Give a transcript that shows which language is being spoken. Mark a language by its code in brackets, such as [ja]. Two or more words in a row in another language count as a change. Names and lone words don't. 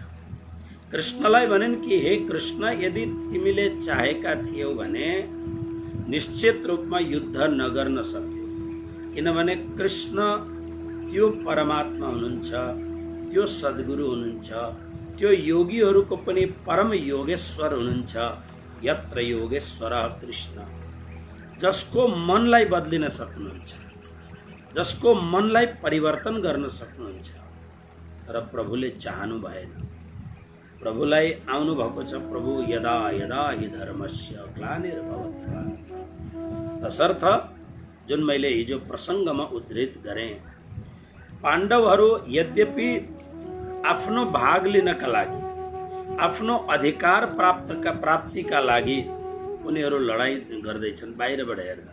[ne] कृष्णलाई भनिन् कि हे कृष्ण, यदि तिमीले चाहेका थियौ भने निश्चित रूपमा युद्ध नगर्न सक्थ्यौ, किनभने कृष्ण त्यो परमात्मा हुनुहुन्छ, त्यो सद्गुरु हुनुहुन्छ, त्यो योगीहरूको पनि परम योगेश्वर हुनुहुन्छ। [sa] यत्र योगेश्वरः कृष्ण, [ne] जसको मनलाई बदलिन सक्नुहुन्छ, जसको मनलाई परिवर्तन गर्न सक्नुहुन्छ। तर प्रभुले चाहनु भएन। प्रभुलाई आउनु भएको छ, प्रभु [sa] यदा यदा हि धर्मस्य ग्लानिर्भवति भारत। [ne] तसर्थ जुन मैले हिजो प्रसङ्गमा उद्धृत गरेँ, पाण्डवहरू यद्यपि आफ्नो भाग लिनका लागि, आफ्नो अधिकार प्राप्तिका लागि उनीहरू लडाईँ गर्दैछन् बाहिरबाट हेर्दा।